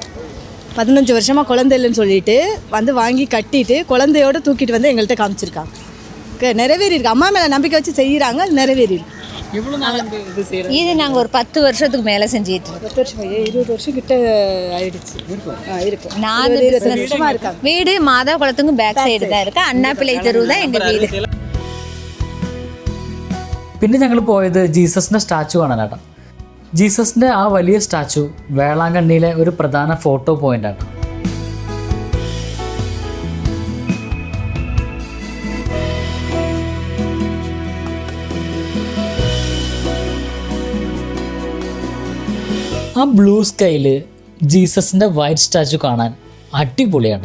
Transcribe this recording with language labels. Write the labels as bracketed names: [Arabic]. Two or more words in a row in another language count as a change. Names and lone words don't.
[Tamil] 15 வருஷமாக குழந்தை இல்லைன்னு சொல்லிட்டு வந்து வாங்கி கட்டிட்டு குழந்தையோடு தூக்கிட்டு வந்து எங்கள்கிட்ட காமிச்சிருக்காங்க. நிறைவேறியிருக்கு. அம்மா மேலே நம்பிக்கை வச்சு செய்கிறாங்க, அது நிறைவேறியிருக்கு. இது நாங்கள் ஒரு 10 வருஷத்துக்கு மேலே செஞ்சுட்டு இருக்கோம். 10 வருஷம் 20 வருஷம் கிட்ட ஆயிடுச்சு. இருக்கும். 4 வருஷமாக இருக்காங்க. வீடு மாதா குளத்துக்கும் [English] back side [Tamil] தான் இருக்குது. அண்ணா பிள்ளை தெருவு தான் எங்கள் வீடு. [Malayalam] പിന്നെ ഞങ്ങൾ പോയത് ജീസസിൻ്റെ സ്റ്റാച്ചു കാണാനാട്ടോ. ജീസസിൻ്റെ ആ വലിയ സ്റ്റാച്ചു വേളാങ്കണ്ണിയിലെ ഒരു പ്രധാന ഫോട്ടോ പോയിൻ്റാട്ടോ. ആ ബ്ലൂ സ്കൈയിൽ ജീസസിൻ്റെ [English] white statue [Malayalam] കാണാൻ അടിപൊളിയാണ്.